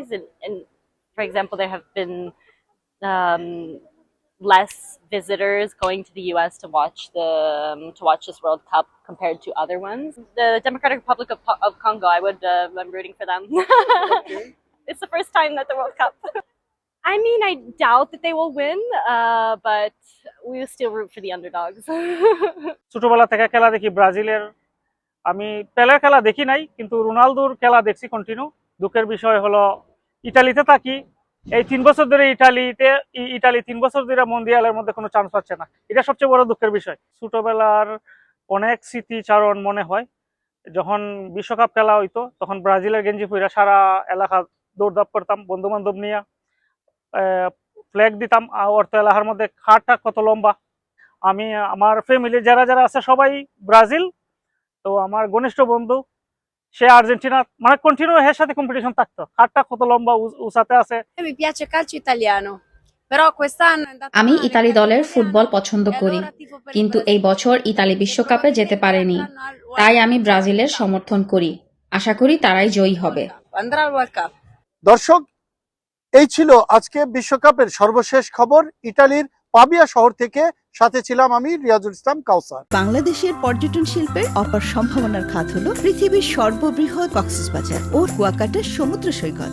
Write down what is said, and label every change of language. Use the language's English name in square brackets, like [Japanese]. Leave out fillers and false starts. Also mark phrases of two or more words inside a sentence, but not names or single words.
[English] And for example, there have been less visitors going to the US to watch this World Cup compared to other ones. The Democratic Republic of Congo, I'm rooting for them. Okay. It's the first time that the World Cup. I mean, I doubt that they will win, but we will still root for the underdogs. [Bangla] ছোটবেলা থেকে খেলা দেখি ব্রাজিলের। আমি পেলের খেলা দেখি নাই, কিন্তু রোনালদোর খেলা দেখছি কন্টিনিউ। দুঃখের বিষয় হলো ইতালিতে থাকি, এই 3 বছর ধরে ইটালি 3 বছর ধরে মন্দিয়ালের মধ্যে কোনো চান্স পাচ্ছে না। এটা সবচেয়ে বড় দুঃখের বিষয়। ছোটবেলার অনেক স্মৃতিচারণ মনে হয়। যখন বিশ্বকাপ খেলা হইতো তখন ব্রাজিলের গেঞ্জি পরে সারা এলাকা দৌড়দাপ করতাম বন্ধু বান্ধব নিয়ে। ফ্ল্যাগ দিতাম অর্থ এলাকার মধ্যে। খাটটা কত লম্বা! আমি আমার ফ্যামিলি যারা যারা আছে সবাই ব্রাজিল, তো আমার ঘনিষ্ঠ বন্ধু সে আর্জেন্টিনা, মানে কন্টিনিউ এর সাথে কম্পিটিশন থাকতো। খাটটা কত লম্বা উঁচাতে আছে। [Italian] Mi piace il calcio italiano, però quest'anno è andato [Bangla] আমি [Italian] male il [Bangla] ইতালি [Italian] calcio [Bangla] দলের [Italian] italiano, [Bangla] ফুটবল পছন্দ [Italian] e [Bangla] করি, [Italian] allora tifo per il [Bangla] কিন্তু এই [Italian] Brasile. [Bangla] বছর ইতালি [Italian] E [Bangla] বিশ্বকাপে যেতে [Italian] probabilmente [Bangla] পারেনি। [Italian] andranno al World [Bangla] তাই [Italian] Cup. [Bangla] আমি ব্রাজিলের সমর্থন করি। আশা করি তারাই জয়ী হবে। [Italian] Andrà al [English] World Cup. [Bangla] দর্শক, এই ছিল আজকে বিশ্বকাপের সর্বশেষ খবর ইটালির পাবিয়া শহর থেকে। সাথে ছিলাম আমি রিয়াজুল ইসলাম কাউসার। বাংলাদেশের পর্যটন শিল্পের অপার সম্ভাবনার খাত হলো পৃথিবীর সর্ববৃহৎ কক্সবাজার ও কুয়াকাটার সমুদ্র সৈকত।